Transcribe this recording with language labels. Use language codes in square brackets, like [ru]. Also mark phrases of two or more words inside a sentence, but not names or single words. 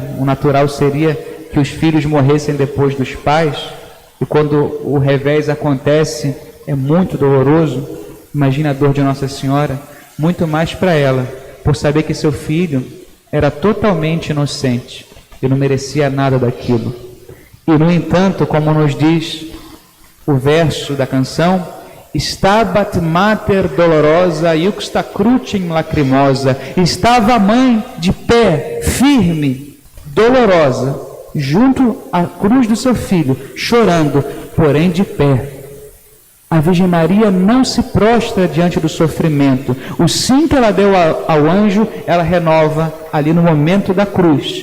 [pt] O natural seria que os filhos morressem depois dos pais, e quando o revés acontece é muito doloroso. Imagina a dor de Nossa Senhora, muito mais para ela, por saber que seu filho era totalmente inocente e não merecia nada daquilo. E no entanto, como nos diz o verso da canção, [la] Stabat mater dolorosa iuxta crucem lacrimosa, [pt] estava a mãe de pé, firme, dolorosa, junto à cruz do seu filho, chorando, porém de pé. A Virgem Maria não se prostra diante do sofrimento. O sim que ela deu ao anjo, ela renova ali no momento da cruz.